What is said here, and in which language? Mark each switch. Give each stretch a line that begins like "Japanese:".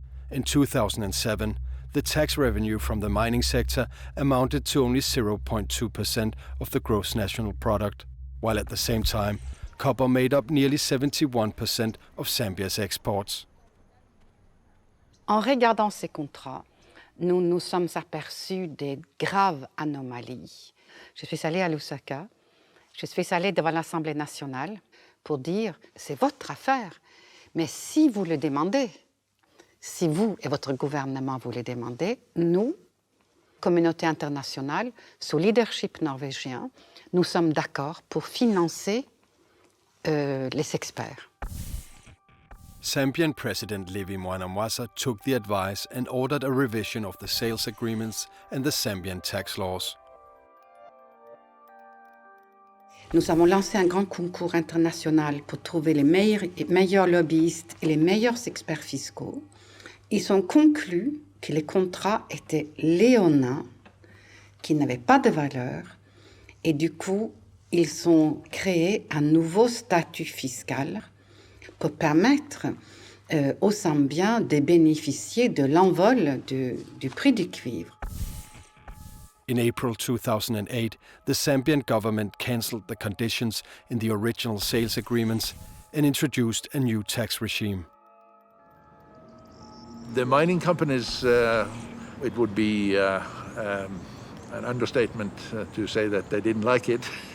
English: In 2007, the tax revenue from the mining sector amounted to only 0.2% of the gross national product, while at the same time, copper made up nearly 71% of Zambia's exports.
French: En regardant ces contrats, nous nous sommes aperçus des graves anomalies. Je suis allée à Lusaka, je suis allée devant l'Assemblée nationale pour dire « c'est votre affaire, mais si vous le demandez, si vous et votre gouvernement vous le demandez, nous, communauté internationale, sous leadership norvégien, nous sommes d'accord pour financer les experts. »
English: Zambian President Levi Mwanamwasa took the advice and ordered a revision of the sales agreements and the Zambian tax laws.
French: Nous avons lancé un grand concours international pour trouver les meilleurs lobbyistes et les meilleurs experts fiscaux. Ils ont conclu que les contrats étaient léonins, qu'ils n'avaient pas de valeur, et du coup, ils ont créé un nouveau statut fiscal pour permettre aux Zambiens de bénéficier de l'envol du prix du cuivre.
English: In April 2008, the Zambian government cancelled the conditions in the original sales agreements and introduced a new tax regime. The mining companies, it would be an understatement to say that they didn't like it.